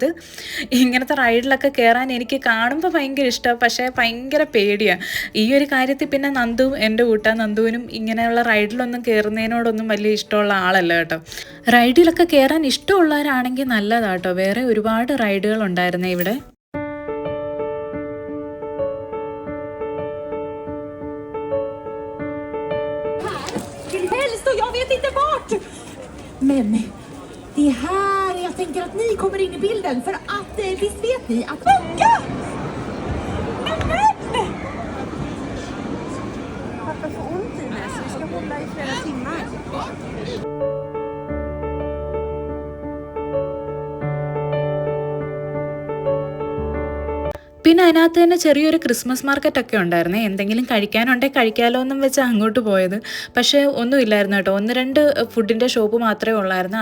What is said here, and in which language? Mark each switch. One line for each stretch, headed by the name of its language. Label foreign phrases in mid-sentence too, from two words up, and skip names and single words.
Malayalam: ഇങ്ങനത്തെ റൈഡിലൊക്കെ കയറാൻ എനിക്ക് കാണുമ്പോൾ ഭയങ്കര ഇഷ്ടമാണ്, പക്ഷേ ഭയങ്കര പേടിയാണ്. ഈ ഒരു കാര്യത്തിൽ പിന്നെ നന്ദുവും എൻ്റെ നന്ദുവിനും ഇങ്ങനെയുള്ള റൈഡിലൊന്നും കയറുന്നതിനോടൊന്നും വലിയ ഇഷ്ടമുള്ള ആളല്ല കേട്ടോ. റൈഡിലൊക്കെ കയറാൻ ഇഷ്ടമുള്ളവരാണെങ്കിൽ നല്ലതാട്ടോ. വേറെ ഒരുപാട് റൈഡുകൾ ഉണ്ടായിരുന്നേ ഇവിടെ.
Swedish: Jag vet inte vart. Men det är här jag tänker att ni kommer in i bilden. För att visst vet ni att... Funka! Men! Pappa får ont i mig så vi ska hålla i flera timmar.
Malayalam: പിന്നെ അതിനകത്ത് തന്നെ ചെറിയൊരു ക്രിസ്മസ് മാർക്കറ്റൊക്കെ ഉണ്ടായിരുന്നേ. എന്തെങ്കിലും കഴിക്കാനുണ്ടെങ്കിൽ കഴിക്കാമല്ലോ എന്നും വെച്ച് അങ്ങോട്ട് പോയത്. പക്ഷേ ഒന്നുമില്ലായിരുന്നു കേട്ടോ. 1-2 ഫുഡിൻ്റെ ഷോപ്പ് മാത്രമേ ഉള്ളായിരുന്നു.